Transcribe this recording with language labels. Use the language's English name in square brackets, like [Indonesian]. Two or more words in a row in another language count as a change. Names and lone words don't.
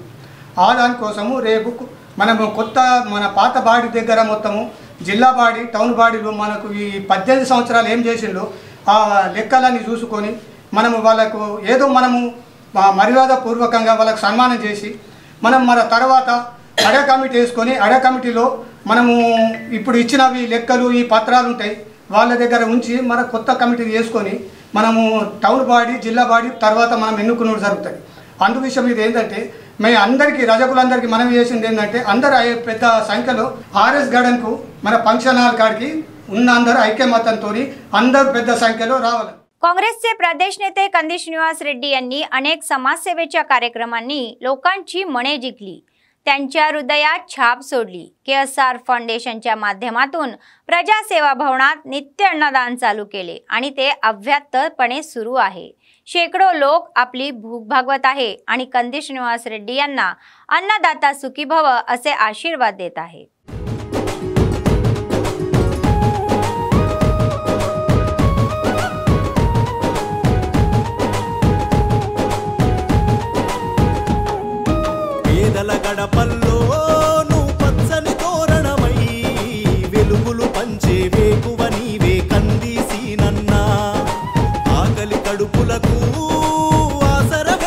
[Telugu] ఆ దానికోసము రేపు మనము కొత్త మన పాత బాడీ దగ్గర మొత్తము జిల్లా బాడీ టౌన్ బాడీలో మనకు ఈ 18 సంవత్సరాలు ఏం చేసిండో ఆ లెక్కలన్నీ చూసుకొని మనము వాళ్ళకు ఏదో మనము మర్యాద పూర్వకంగా వాళ్ళకు సన్మానం చేసి మనం మన తర్వాత అడే కమిటీ వేసుకొని అడే కమిటీలో మనము ఇప్పుడు ఇచ్చినవి లెక్కలు ఈ పత్రాలు ఉంటాయి వాళ్ళ దగ్గర ఉంచి మన కొత్త కమిటీ వేసుకొని మనము టౌన్ బాడీ జిల్లా బాడీ తర్వాత మనం ఎన్నుకున్నది జరుగుతుంది। అందు విషయం ఇది ఏంటంటే మే అందరికీ రజకులందరికీ మనం చేసింది ఏంటంటే అందరూ పెద్ద సంఖ్యలో ఆర్ఎస్ గార్డెన్కు మన ఫంక్షన్ హాల్ కాడికి ఉన్న అందరూ ఐక్యమతంతో అందరూ పెద్ద సంఖ్యలో రావాలి। [Marathi] काँग्रेसचे प्रदेश नेते कंदिश निवास रेड्डी यांनी अनेक समाजसेवेच्या कार्यक्रमांनी लोकांची मने जिंकली। त्यांच्या हृदयात छाप सोडली। KSR फाउंडेशनच्या माध्यमातून प्रजासेवा भवनात नित्य अन्नदान चालू केले आणि ते अव्याहतपणे सुरू आहे। शेकडो लोक आपली भूक भागवत आहे आणि कंदी श्रीनिवास रेड्डी यांना अन्नदाता सुखी भव असे आशीर्वाद देत आहे। [Telugu] గడపల్లోను పచ్చని తోరణమై వెలుగులు పంచే వేకువ నీవే కందీసీనన్న ఆకలి కడుపులకు ఆసరవే